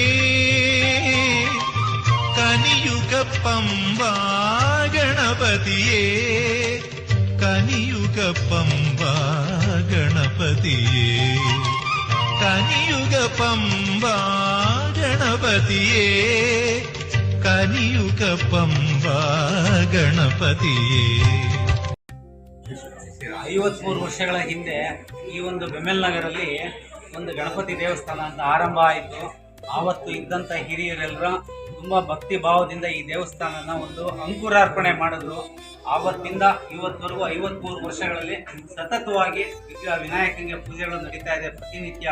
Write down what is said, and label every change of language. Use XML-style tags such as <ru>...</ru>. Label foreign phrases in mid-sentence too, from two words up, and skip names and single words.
<ml>കനിയുഗ പമ്പാ ഗണപതിയേ കനിയുഗ പമ്പാ ഗണപതിയേ കനിയുഗ പമ്പാ ഗണപതിയേ കനിയുഗ പമ്പാ ഗണപതിയേ</ml> <kn>53 ವರ್ಷಗಳ ಹಿಂದೆ ಈ ಒಂದು ಬೆಮೆಲ್ ನಗರಲ್ಲಿ ಒಂದು ಗಣಪತಿ ದೇವಸ್ಥಾನ ಅಂತ ಆರಂಭ ಆಯಿತು. ಆವತ್ತು ಇದ್ದಂಥ ಹಿರಿಯರೆಲ್ಲರೂ ತುಂಬ ಭಕ್ತಿ ಭಾವದಿಂದ ಈ ದೇವಸ್ಥಾನನ ಒಂದು ಅಂಕುರಾರ್ಪಣೆ ಮಾಡಿದ್ರು. ಆವತ್ತಿಂದ ಇವತ್ತವರೆಗೂ 53 ವರ್ಷಗಳಲ್ಲಿ ಸತತವಾಗಿ ವಿನಾಯಕನಿಗೆ ಪೂಜೆಗಳು ನಡೀತಾ ಇದೆ ಪ್ರತಿನಿತ್ಯ.</kn>